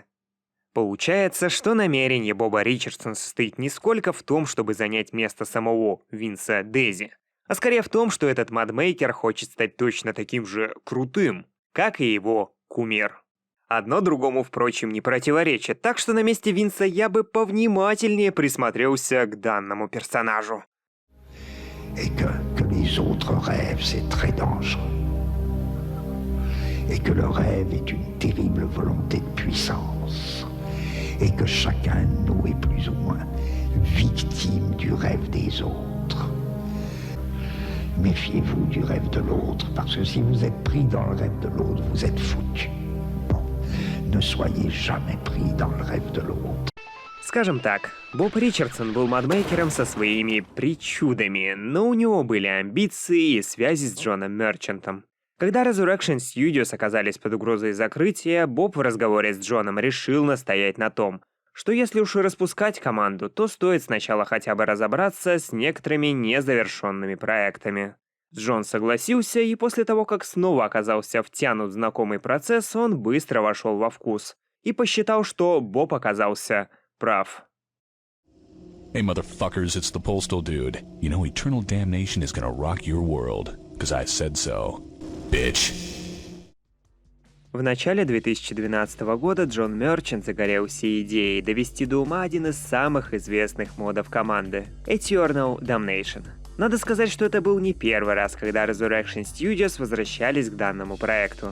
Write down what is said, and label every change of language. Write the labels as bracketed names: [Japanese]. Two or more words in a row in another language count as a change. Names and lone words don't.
[Russian] Получается, что намерение Боба Ричардсона состоит не сколько в том, чтобы занять место самого Винса Дейзи, а скорее в том, что этот модмейкер хочет стать точно таким же крутым, как и его кумир. Одно другому, впрочем, не противоречит, так что на месте Винса я бы повнимательнее присмотрелся к данному персонажу. [French] Et que les autres rêvent, c'est très dangereux. Et que le rêve est une terrible volonté de puissance. Et que chacun de nous est plus ou moins victime du rêve des autres. Méfiez-vous du rêve de l'autre, parce que si vous êtes pris dans le rêve de l'autre, vous êtes foutu. Bon, ne soyez jamais pris dans le rêve de l'autre. [Russian] Скажем так, Боб Ричардсон был модмейкером со своими причудами, но у него были амбиции и связи с Джоном Мерчантом. Когда Resurrection Studios оказались под угрозой закрытия, Боб в разговоре с Джоном решил настоять на том, что если уж и распускать команду, то стоит сначала хотя бы разобраться с некоторыми незавершенными проектами. Джон согласился, и после того, как снова оказался втянут в знакомый процесс, он быстро вошел во вкус и посчитал, что Боб оказался прав. [English] Hey motherfuckers, it's the Postal Dude. You know Eternal Damnation is gonna rock your world, 'cause I said so. Bitch. [Russian] В начале 2012 года Джон Мерчант загорелся идеей довести до ума один из самых известных модов команды — Eternal Damnation. Надо сказать, что это был не первый раз, когда Resurrection Studios возвращались к данному проекту.